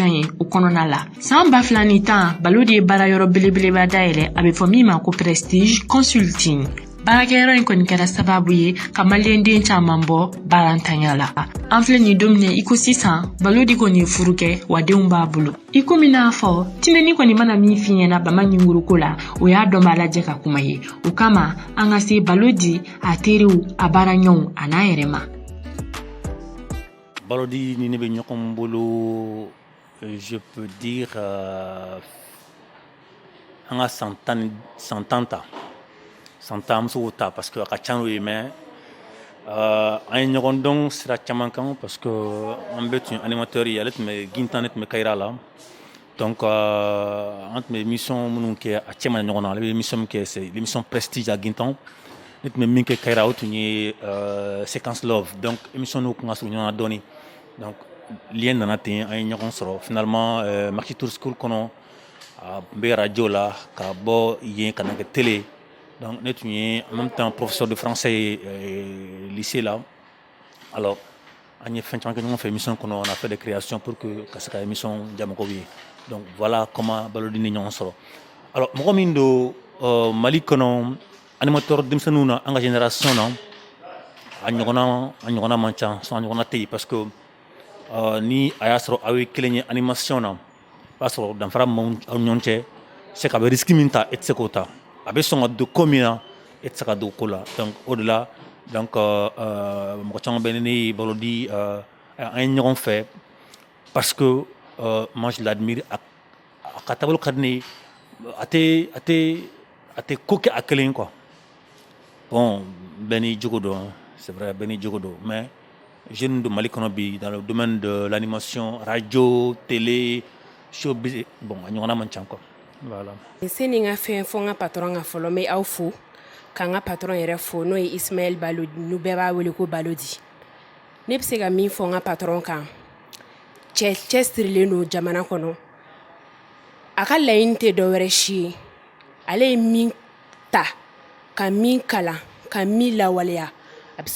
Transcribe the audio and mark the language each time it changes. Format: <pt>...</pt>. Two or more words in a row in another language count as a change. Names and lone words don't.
<bm>ye o kɔnɔna la san 2010 Balo Di ye baarayɔrɔ belebeleba dayɛlɛ a bɛ fɔ min ma ko Prestige Consulting baarakɛyɔrɔ in kɔni kɛra sababu ye ka maliyɛnden caman bɔ baarantanya la an filɛ nin don min na i ko sisan Balo Di kɔni ye furu kɛ wa denw b'a bolo i ko min n'a fɔ tinɛni kɔni mana min f'i ɲɛna bama ɲinguruko la o y'a dɔn b'a lajɛ ka kuma ye o kama an ka se Balo Di a teriw a baaraɲɔgɔnw a n'a yɛrɛ ma. Balo Di ni ne bɛ ɲɔgɔn bolo</bm> <fr>je peux dire</fr> <bm>an ka san tan ta san tan musow ta</bm> <fr>parce que</fr> <bm>a ka ca n'o ye mais an ye ɲɔgɔn dɔn sira caman kan</bm> <fr>parce que</fr> <bm>an bɛɛ tun ye animateur ye ale tun bɛ Gintan ne tun bɛ Kayira la donc an tun bɛ émission minnu kɛ a cɛ ma ɲɔgɔn na ale bɛ émission min kɛ</bm> <fr>c'est l'émission Prestige à Gintan</fr> <bm>ne tun bɛ min kɛ Kayira o tun ye Séquence Love donc émission n'o kun ka surun ɲɔgɔn na dɔɔni donc lien nana ten an ye ɲɔgɔn sɔrɔ finalement Maxi Tour School kɔnɔ a tun bɛ radio la ka bɔ yen ka na kɛ télé donc ne tun ye</bm> <fr>en même temps professeur de français</fr> <bm>ye lycée la alors an ye fɛn caman kɛ ɲɔgɔn fɛ émission kɔnɔ</bm> <fr>on a fait des créations pour que</fr> <bm>ka se ka émission diya mɔgɔw ye</bm> <fr>donc voilà comment</fr> <bm>Balo Di ni ɲɔgɔn sɔrɔ alors mɔgɔ min don Mali kɔnɔ animateur denmisɛnninw na an ka génération na a ɲɔgɔnna man ca a ɲɔgɔnna tɛ yen</bm> <fr>parce que</fr> <bm>ni a y'a sɔrɔ aw ye kelen ye animation na o b'a sɔrɔ danfara min aw ɲɔgɔn cɛ</bm> <fr>c'est que</fr> <bm>a bɛ risque min ta e tɛ se k'o ta a bɛ sɔn ka don ko min na e tɛ se ka don ko la donc o de la donc mɔgɔ caman bɛ ne ye Balo Di an ye ɲɔgɔn fɛ</bm> <fr>parce que moi je l'admire</fr> <bm>a ka taabolo ka di ne ye a tɛ ko kɛ a kelen quoi bon bɛɛ n'i jogo dɔn</bm> <fr>c'est vrai</fr> <bm>bɛɛ n'i jogo dɔn</bm> <fr>mais jeune de</fr> <bm>Mali kɔnɔ bi</bm> <fr>dans le domaine de l'animation radio télé showbiz</fr> <bm>bon a ɲɔgɔnna man ca quoi voilà. Seni nga fɛn fɔ n ka patron ka fɔlɔ me aw fo ka n ka patron yɛrɛ fo n'o ye Ismaël Balo n'u bɛɛ b'a wele ko Balo Di ne bɛ se ka min fɔ n ka patron kan cɛ sirilen don jamana kɔnɔ a ka laɲini tɛ dɔwɛrɛ si ye ale ye min ta ka min kalan ka min lawaleya a bɛ se</bm>